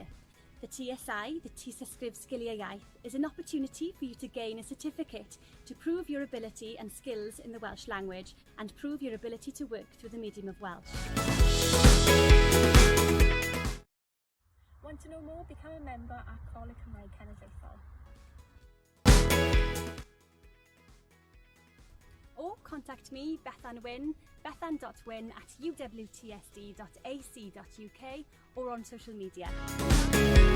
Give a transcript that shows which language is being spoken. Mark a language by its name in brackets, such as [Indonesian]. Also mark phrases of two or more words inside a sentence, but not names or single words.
[English] The TSI, the Tysysgrif Sgiliau Iaith, is an opportunity for you to gain a certificate to prove your ability and skills in the Welsh language and prove your ability to work through the medium of Welsh. Want to know more? Become a member at Coleg Cenedlaethol. Or contact me, Bethan Wyn, bethan.wyn@uwtsd.ac.uk or on social media.